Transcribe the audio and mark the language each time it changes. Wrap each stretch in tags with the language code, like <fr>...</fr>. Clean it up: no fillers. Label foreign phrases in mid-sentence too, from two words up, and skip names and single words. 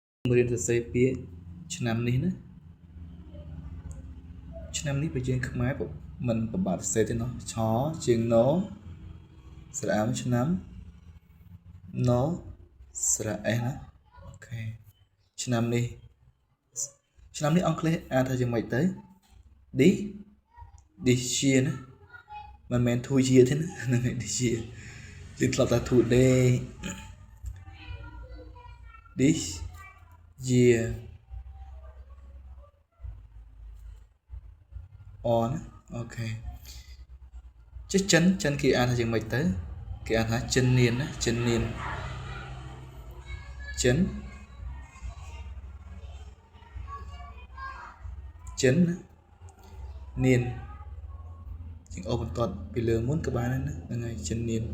<km>រៀនសរសេរពាក្យឆ្នាំនេះណាឆ្នាំនេះបើយើងខ្មែរមិនប្របាក់សរសេរទេណោះឆជាងណស្រៈមឆ្នាំណស្រៈអេសណាអូខេឆ្នាំនេះអង់គ្លេសអានថាយ៉ាងម៉េចទៅ</km> <en>this year</en> <km>ណាមិនមែន</km> <en>two year</en> <km>ទេណាហ្នឹង</km> <en>this year</en> <km>យើងធ្លាប់ថា today</km> <en>this year on</en> <km>អូខេចិនគេអានថាយ៉ាងម៉េចទៅគេអានថាចិននានណាចិននានចិន នានជាងអូបន្ទាត់ពីលើមុនក៏បានដែរណាហ្នឹងហើយចិននាន</km>